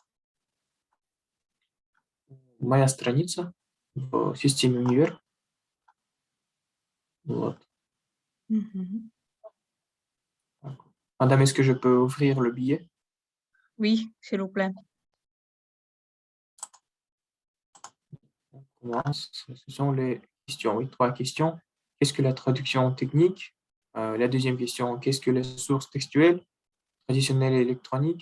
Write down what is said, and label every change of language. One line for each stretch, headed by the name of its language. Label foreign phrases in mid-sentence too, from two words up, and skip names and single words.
Russian: Моя страница в системе Универ. Вот. Мгм. Так.
French: Madame, est-ce que je peux ouvrir le billet? Oui, s'il vous plaît. On commence. Ce sont les questions. Oui, 3 questions. Qu'est-ce que la traduction technique? La deuxième question, qu'est-ce que la source textuelle, traditionnelle et électronique?